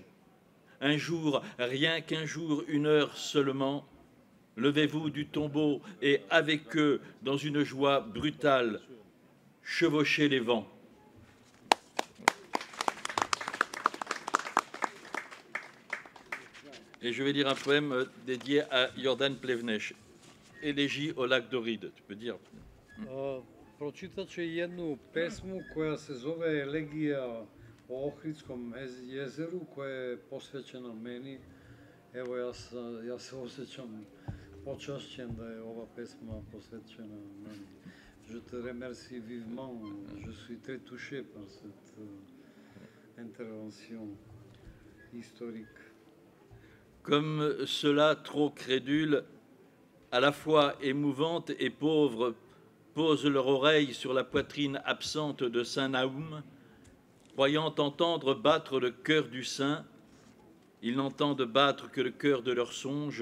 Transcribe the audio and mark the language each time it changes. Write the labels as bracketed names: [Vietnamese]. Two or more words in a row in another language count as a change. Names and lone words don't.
[French] Un jour, rien qu'un jour, une heure seulement, levez-vous du tombeau et avec eux, dans une joie brutale, chevauchez les vents. Et je vais lire un poème dédié à Jordan Plevneš, Élégie au lac d'Oride. Tu peux dire? [Serbian] Pročitat ću jednu pesmu koja se zove Elegija o Ohridskom jezeru, koja je posvećena meni. Evo, ja se osjećam počašćen da je ova pesma posvećena meni. [French] Je te remercie vivement, je suis très touché par cette intervention historique. Comme cela, trop crédule, à la fois émouvante et pauvre, posent leur oreille sur la poitrine absente de saint Naoum, croyant entendre battre le cœur du saint, ils n'entendent battre que le cœur de leurs songes.